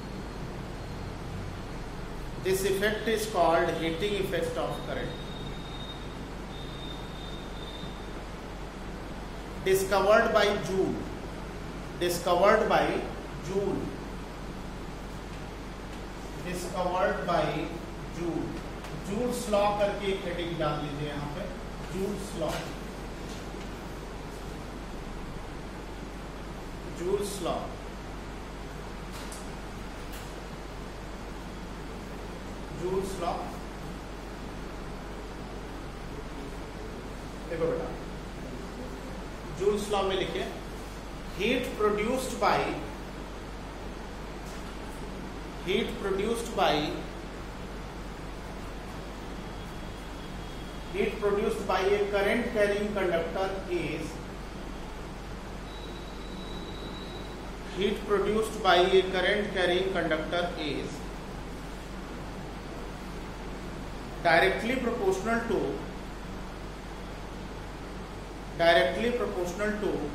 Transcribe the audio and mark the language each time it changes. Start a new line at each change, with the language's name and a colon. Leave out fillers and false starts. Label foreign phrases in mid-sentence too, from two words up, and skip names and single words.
English: This effect is called heating effect of current. Discovered by Joule. Discovered by Joule. Discovered by Joule.
Hindi: Joule's law करके एक हेडिंग डाल लीजिए यहाँ पे,
English: Joule's law. Joule's law. Joule's law.
Hindi: देखो बेटा, Joule's law में लिखे
English: heat produced by a current carrying conductor is directly proportional to